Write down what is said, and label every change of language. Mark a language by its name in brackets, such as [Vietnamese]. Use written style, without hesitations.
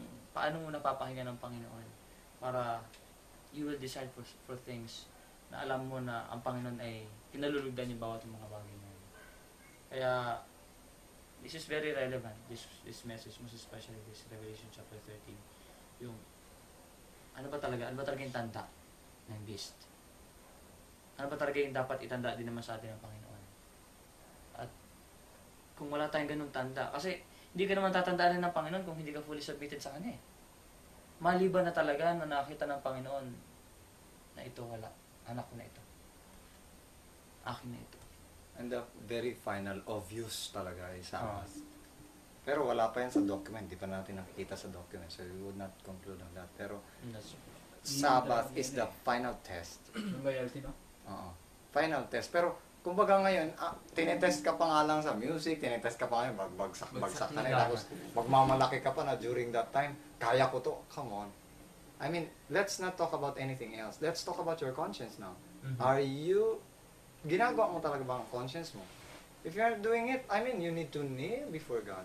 [Filipino] Paano mo napapahinga ng Panginoon para [English] you will decide for things [Filipino] na alam mo na ang Panginoon ay pinalulugdan yung bawat mga bagay na yun. [English] Kaya this is very relevant, this message, most especially this Revelation chapter 13. [Filipino] Yung ano ba talaga yung tanda ng beast? Ano ba talaga yung dapat itanda din naman sa atin ng Panginoon? At kung wala tayong ganung tanda, kasi hindi ka naman tatandaan ng Panginoon kung hindi ka fully submitted sa Kanya eh. Maliban na talaga na nakita ng Panginoon na ito wala. Anak ko na ito. Akin na ito. [English] And the very final obvious talaga is Sabbath. [Filipino] Pero wala pa yan sa document. Di pa natin nakikita sa document. [English] So we would not conclude on that. Pero Sabbath is the final test. [Filipino] Yung loyalty, no? Oo. Final test. Pero kumbaga ngayon, tinetest ka pa nga lang sa music, tinetest ka pa ngayon, bagsak ka na. Tapos magmamalaki ka pa na during that time, kaya ko to. [English] Come on. I mean, let's not talk about anything else. Let's talk about your conscience now. Mm-hmm. [Filipino] Ginagawa mo talaga ba ang conscience mo? [English] If you're doing it, I mean, you need to kneel before God.